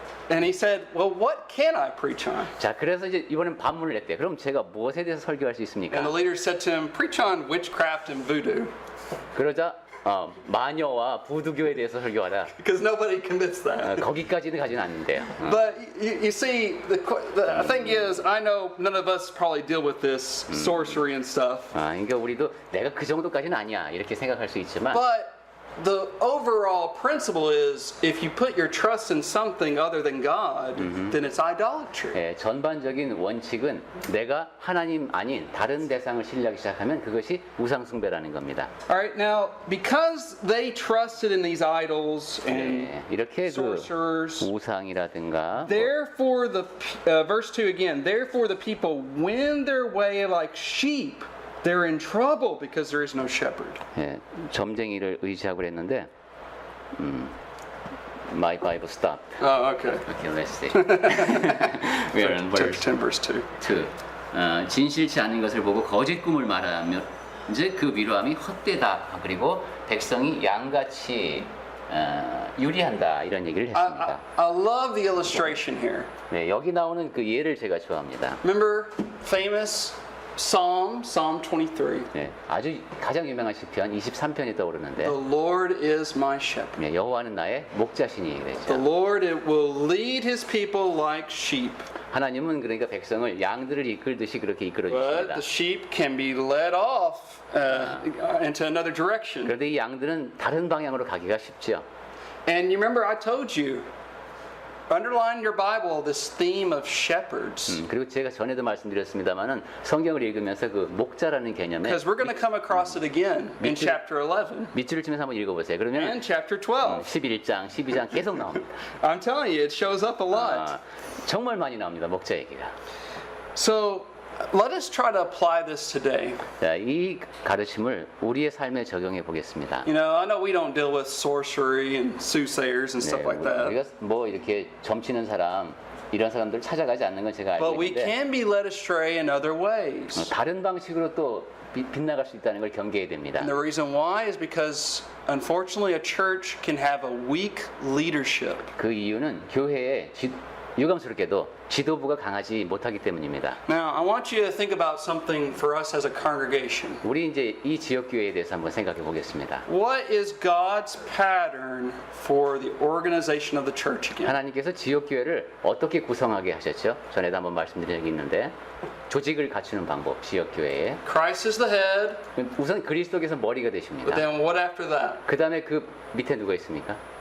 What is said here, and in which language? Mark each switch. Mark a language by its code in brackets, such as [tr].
[en] And he said, "Well, what can I preach on?" [ko] 자 그래서 이제 이번엔 반문을 했대요. 그럼 제가 무엇에 대해서 설교할 수 있습니까? [en] And the leader said to him, "Preach on witchcraft and voodoo." [ko] 그러자 마녀와 부두교에 대해서 설교하라. [en] Because nobody commits that. [ko] 거기까지는 가지는 않는데요. [en] But you see, the thing is, I know none of us probably deal with this sorcery and stuff. [ko] 그러니까 우리도 내가 그 정도까지는 아니야 이렇게 생각할 수 있지만 [en] But the overall principle is, if you put your trust in something other than God, then it's idolatry. [ko] 전반적인 원칙은 내가 하나님 아닌 다른 대상을 신뢰하기 시작하면 그것이 우상 숭배라는 겁니다. [en] All right, now because they trusted in these idols and [ko] 이렇게 그 [en] sorcerers, [ko] 우상이라든가 [en] therefore verse 2 again, therefore the people wend their way like sheep. They're in trouble because there is no shepherd. [ko] 점쟁이를 의지하고 그랬는데 [en] My Bible stopped. Oh, okay. Okay, let's see. We are on verse 10 verse 2. 2. [ko] 진실치 않은 것을 보고 거짓 꿈을 말하며 이제 그 위로함이 헛되다. 그리고 백성이 양같이 유리한다 이런 얘기를 했습니다. [en] I love the illustration here. [ko] 네, 여기 나오는 그 예를 제가 좋아합니다. [en] Remember famous Psalm 23. [ko] 네, 아주 가장 유명한 시편 23편이 떠오르는데 [en] The Lord is my shepherd. [ko] 네, 여호와는 나의 목자시니 [en] The [ko] 그랬죠. [en] Lord will lead his people like sheep. [ko] 하나님은 그러니까 백성을 양들을 이끌듯이 그렇게 이끌어 [en] But [ko] 주십니다. [en] the sheep can be led off into another direction. [ko] 그런데 이 양들은 다른 방향으로 가기가 쉽죠. [en] And you remember I told you, underline in your Bible this theme of shepherds. [ko] 그리고 제가 전에도 말씀드렸습니다만은 성경을 읽으면서 그 목자라는 개념에 [en] Because we're going to come across it again in chapter 11 [ko] 밑줄을 치면서 한번 읽어보세요. 그러면 [en] and chapter 12. [ko] 11장, 12장 계속 나옵니다. [en] I'm telling you, it shows up a lot. [ko] 정말 많이 나옵니다. 목자 얘기가. [en] So let us try to apply this today. [ko] 자, 이 가르침을 우리의 삶에 적용해 보겠습니다. [en] You know, I know we don't deal with sorcery and soothsayers and stuff like that. [ko] 우리가 뭐 이렇게 점치는 사람 이런 사람들 찾아가지 않는 건 제가 알고 [en] But we [ko] 있는데 [en] can be led astray in other ways. [ko] 다른 방식으로 또 빗나갈 수 있다는 걸 경계해야 됩니다. [en] And the reason why is because unfortunately a church can have a weak leadership. [ko] 그 이유는 교회에 유감스럽게도 지도부가 강하지 못하기 때문입니다. [en] Now, I want you to think about something for us as a congregation. [ko] 우리 이제 이 지역 교회에 대해서 한번 생각해 보겠습니다. [en] What is God's pattern for the organization of the church again? [ko] 하나님께서 지역 교회를 어떻게 구성하게 하셨죠? 전에도 한번 말씀드린 적이 있는데 조직을 갖추는 방법, 지역 교회에 [en] Christ is the head, [ko] 우선 그리스도께서 머리가 [en] but [ko] 되십니다. [en] then what after that? [ko] 그 다음에 그 밑에 누가 있습니까?